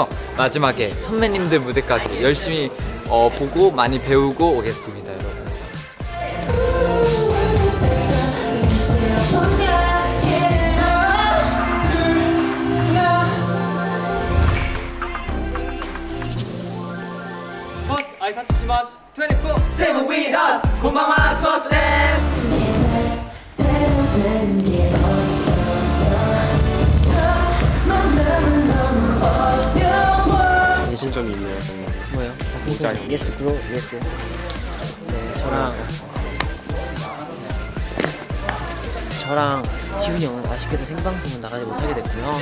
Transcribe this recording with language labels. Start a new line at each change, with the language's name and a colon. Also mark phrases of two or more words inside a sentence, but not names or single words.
Korean: 마지막에 선배님들 무대까지 열심히 보고 많이 배우고 오겠습니다, 여러분.
Japanese: 투어스 挨拶します。24
English: Seven with us.
Korean: 고마워 투어스 데스. 신점이 있네요. 뭐요? 공짜요.
English: Yes bro yes.
Korean: 네, 저랑 지훈이 형은 아쉽게도 생방송은 나가지 못하게 됐고요.